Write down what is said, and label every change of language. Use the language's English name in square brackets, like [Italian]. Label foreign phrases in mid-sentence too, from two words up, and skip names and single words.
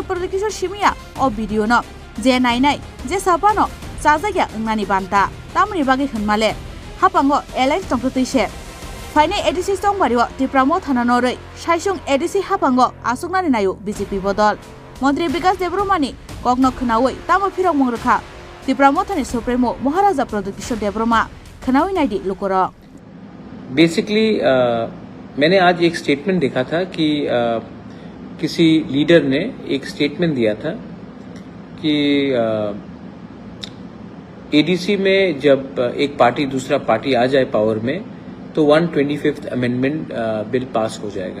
[Kok Borok] प्रदीप किशोर सिमिया ओ भिडियो न जे नाइनाय जे सापानो साजागि अंगनानि बान्ता तामनि बागि हनमाले हापांगो एलाइन्स टंकतैसे फाइने एडिसि संबारियो त्रिपुरा मोथाना नरै साइसुं एडिसि हापांगो आसुगनानि नायो बीजेपी बदल मंत्री विकास देबरुमानि ककनो खनावै तामो फिरं मंगरखा त्रिपुरा मोथानि सुप्रेमो महाराजा प्रदीप किशोर देबवर्मा खनावै नाइदि लुकोरो [Hindi] बेसिकली मैंने आज एक स्टेटमेंट देखा था कि किसी लीडर ने एक स्टेटमेंट दिया था कि एडीसी में जब एक पार्टी दूसरा पार्टी आ जाए पावर में तो 125th [English] amendment bill [Hindi] पास हो जाएगा।